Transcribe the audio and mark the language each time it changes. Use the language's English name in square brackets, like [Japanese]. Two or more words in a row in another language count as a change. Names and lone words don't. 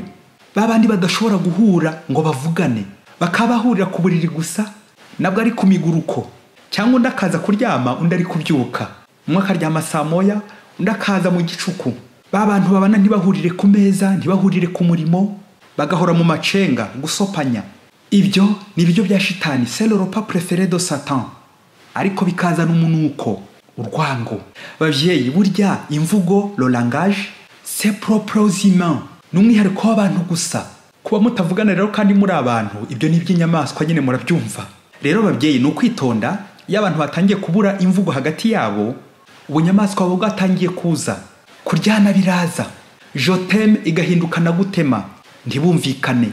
[Kinyarwanda] Babandi badashobora guhura ngo bavugane, bakabahurira ku buriri gusa, nabwo ari ku miguruko. Cyangwa undi akaza kuryama, undi ari kubyuka. Umwe akaryama saa 9, undi akaza mu gicuku. Babantu babana ntibahurire ku meza, ntibahurire ku murimo, bagahora mu macenga, gusopanya. Ibyo ni ibyo bya shitani, [French] c'est le repas préféré de Satan. [Kinyarwanda] Ariko bikazana umunuko, urwango. Bavyeyi, burya imvugo [French] le langage c'est propre aux humains, [Kinyarwanda] n'umwihariko w'abantu gusa. Kuba mutavugana rero kandi muri abantu, ibyo ni iby'inyamaswa nyine murabyumva. Rero bavyeyi, no kwitonda iyo abantu batangiye kubura imvugo hagati yabo, ubunyamaswa bwo bwatangiye kuza, kuryana biraza, [French] je t'aime [Kinyarwanda] igahinduka na gutema, ntibumvikane.